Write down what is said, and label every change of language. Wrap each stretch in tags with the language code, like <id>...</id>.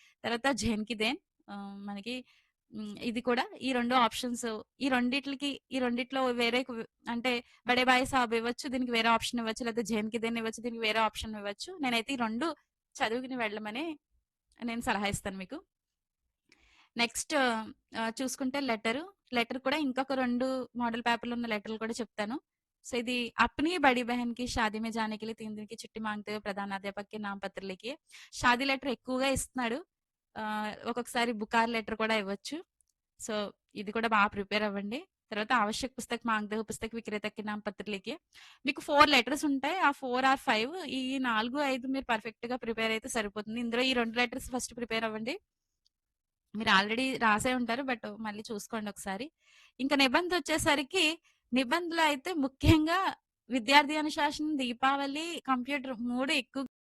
<te>తర్వాత 'జేన్ కి దేన్' మనకి ఇది కూడా ఈ 2 ఆప్షన్స్ ఈ రెండిట్లికి ఈ రెండిట్లో వేరే అంటే 'బడే భాయ్ సాబ్' ఇవ్వచ్చు. దీనికి వేరే ఆప్షన్ ఇవ్వచ్చు. లేకపోతే 'జేన్ కి దేన్' ఇవ్వచ్చు. దీనికి వేరే ఆప్షన్ ఇవ్వచ్చు. నేనైతే ఈ 2 చదువుకుని వెళ్ళమని నేను సలహా ఇస్తాను మీకు. నెక్స్ట్ చూసుకుంటే లెటర్ కూడా ఇంకొక 2 మోడల్ పేపర్‌లో ఉన్న లెటర్‌లు కూడా చెప్తాను.</te> <hi>సో, ఇది 'అప్నీ బड़ी बहन की शादी में जाने के लिए 3 दिन की छुट्टी मांगते हुए प्रधानाध्यापक के नाम पत्र लिखिए'</hi> <te>షాదీ లెటర్ ఎక్కువగా ఇస్తున్నాడు. ఒక్కొక్కసారి బుకార్ లెటర్ కూడా ఇవ్వచ్చు. సో, ఇది కూడా బాగా ప్రిపేర్ అవ్వండి.</te> <hi>తర్వాత 'आवश्यक पुस्तक मांगते हुए पुस्तक विक्रेता के नाम पत्र लिखिए'</hi> <te>మీకు 4 లెటర్స్ ఉంటాయి. ఆ 4 ఆర్ 5 ఈ 4, 5 మీరు పర్ఫెక్ట్‌గా ప్రిపేర్ అయితే సరిపోతుంది. ఇందులో ఈ 2 లెటర్స్ ఫస్ట్ ప్రిపేర్ అవ్వండి. మీరు ఆల్రెడీ రాసే ఉంటారు. బట్ మళ్ళీ చూసుకోండి ఒకసారి. ఇంకా నిబంధొచ్చేసరికి నిబంధనలో అయితే ముఖ్యంగా విద్యార్థి అనుశాసనం, దీపావళి, కంప్యూటర్ 3 ఎక్కువ</te>